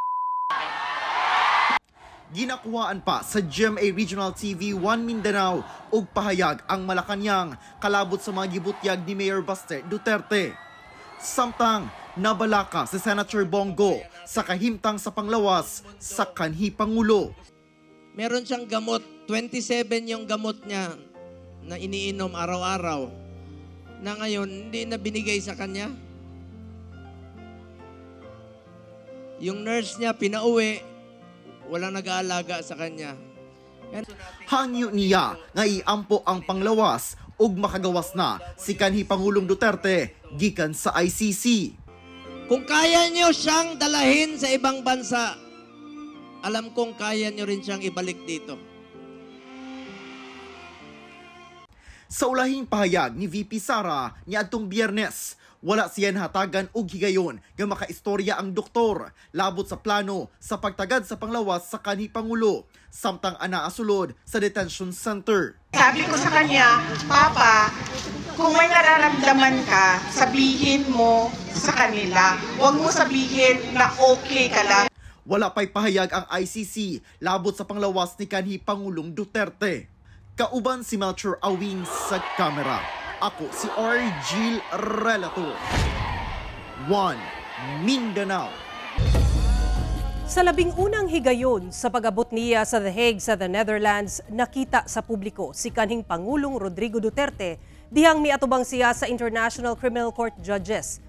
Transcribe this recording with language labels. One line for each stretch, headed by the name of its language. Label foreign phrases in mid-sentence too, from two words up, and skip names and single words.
Cebuano: Ginakuhaan pa sa GMA Regional TV One Mindanao og pahayag ang Malacañang kalabot sa mga gibutyag ni Mayor Baste Duterte. Samtang nabalaka si Senator Bongo sa kahimtang sa panglawas sa kanhi Pangulo.
Filipino: Meron siyang gamot, 27 yung gamot niya na iniinom araw-araw na ngayon hindi na binigay sa kanya. Yung nurse niya pinauwi, walang nag-aalaga sa kanya.
Cebuano: Hangyo niya nga iampo ang panglawas ug makagawas na si kanhi Pangulong Duterte gikan sa ICC.
Filipino: Kung kaya niyo siyang dalahin sa ibang bansa, alam kong kaya niyo rin siyang ibalik dito.
Cebuano: Sa ulahing pahayag ni VP Sara niadtong Biyernes, wala siya hatagan og higayon nga makaistorya ang doktor labot sa plano sa pagtagad sa panglawas sa kanhi Pangulo samtang anaa sulod sa detention center.
Filipino: Sabi ko sa kanya, Papa, kung may nararamdaman ka, sabihin mo sa kanila. Huwag mo sabihin na okay ka lang.
Cebuano: Wala pa'y pahayag ang ICC labot sa panglawas ni kanhi Pangulong Duterte. Kauban si Melchor Awing sa kamera. Ako si Argil Relator. 1 Mindanao. Sa 11 higayon sa pag-abot niya sa The Hague sa the Netherlands, nakita sa publiko si kanhing Pangulong Rodrigo Duterte dihang miatubang siya sa International Criminal Court judges.